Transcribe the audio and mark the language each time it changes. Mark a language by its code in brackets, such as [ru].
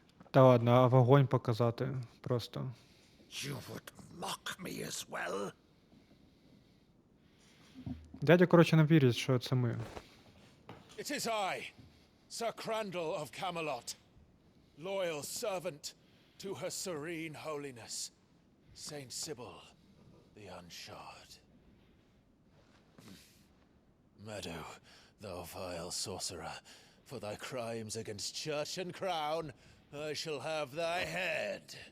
[uk] Та ладно, а вогонь показати просто. [en] You would mock me as well? [uk] Дядя, коротше, не вірить, що це ми. [en] It is I, Sir Crandall of Camelot, loyal servant to her serene holiness, Saint Sybil the Unshod. Meadow, thou vile sorcerer, for thy crimes against church and crown, I shall have thy head.